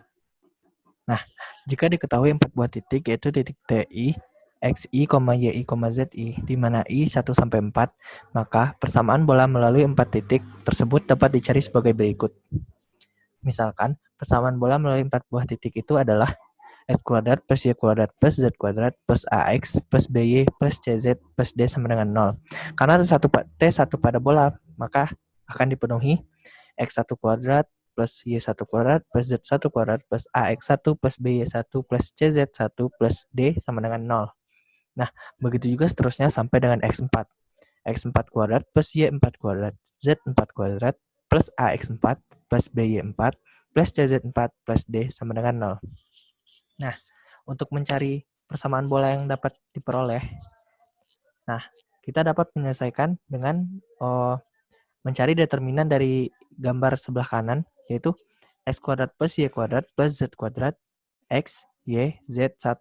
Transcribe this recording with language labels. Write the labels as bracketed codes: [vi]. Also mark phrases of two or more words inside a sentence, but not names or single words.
[id] Nah, jika diketahui 4 buah titik yaitu titik TI, XI, YI, ZI, di mana I 1 sampai 4, maka persamaan bola melalui 4 titik tersebut dapat dicari sebagai berikut. Misalkan, persamaan bola melalui 4 buah titik itu adalah X kuadrat plus Y kuadrat plus Z kuadrat plus AX plus BY plus CZ plus D sama dengan 0. Karena T1 pada bola, maka akan dipenuhi X1 kuadrat plus Y1 kuadrat plus Z1 kuadrat plus AX1 plus BY1 plus CZ1 plus D sama dengan 0. Nah, begitu juga seterusnya sampai dengan X4. X4 kuadrat plus Y4 kuadrat, Z4 kuadrat plus AX4 plus BY4 plus CZ4 plus D sama dengan 0. Nah, untuk mencari persamaan bola yang dapat diperoleh, nah, kita dapat menyelesaikan dengan mencari determinan dari gambar sebelah kanan, yaitu X kuadrat plus Y kuadrat plus Z kuadrat, X, Y, Z, 1.